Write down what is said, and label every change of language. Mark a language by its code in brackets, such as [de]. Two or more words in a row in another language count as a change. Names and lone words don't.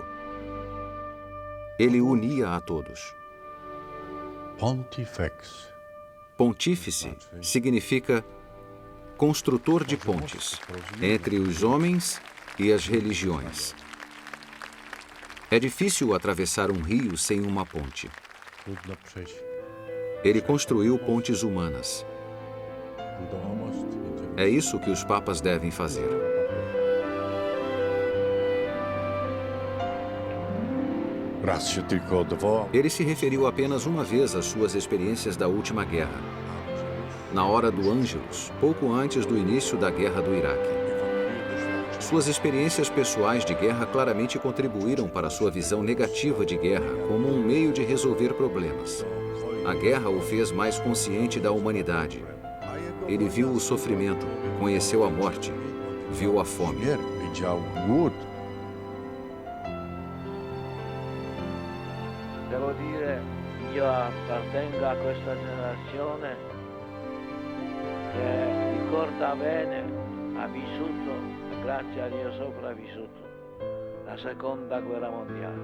[pt] Ele unia a todos. Pontifex. Pontífice significa construtor de pontes entre os homens e as religiões. É difícil atravessar um rio sem uma ponte. [pl] Trudno przejść. [pt] Ele construiu pontes humanas. [pl] Budował most między [pt] É isso que os papas devem fazer. [pl] Raz się tylko odwołał. [pt] Ele se referiu apenas uma vez às suas experiências da última guerra. Na hora do Ângelus, pouco antes do início da guerra do Iraque. Suas experiências pessoais de guerra claramente contribuíram para sua visão negativa de guerra como um meio de resolver problemas. A guerra o fez mais consciente da humanidade. Ele viu o sofrimento, conheceu a morte, viu a fome. [pl] Śmierć, widział głód. [it] Devo dire, io appartengo a questa generazione che ricorda bene, ha vissuto, grazie a Dio sopravvissuto, la seconda guerra mondiale.